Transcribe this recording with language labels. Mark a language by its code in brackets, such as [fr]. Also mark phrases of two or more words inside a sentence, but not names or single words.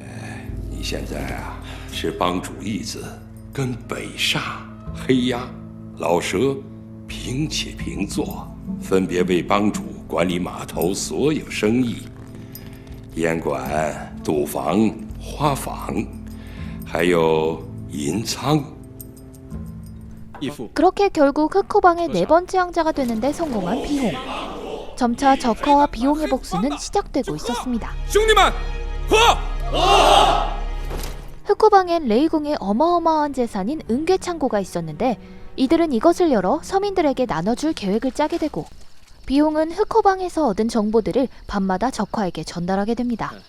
[zh] 你现在啊是帮主义子，跟北煞、黑鸦、老蛇平起平坐，分别为帮主管理码头所有生意，严管赌坊、花坊，还有银仓。 [ko] 그렇게 결국 흑호방의 4번째 왕자가 되는데 성공한 비홍. 점차 적화와 비홍의 복수는 시작되고 있었습니다. 흑호방엔 레이궁의 어마어마한 재산인 은괴창고가 있었는데, 이들은 이것을 열어 서민들에게 나눠줄 계획을 짜게 되고, 비홍은 흑호방에서 얻은 정보들을 밤마다 적화에게 전달하게 됩니다.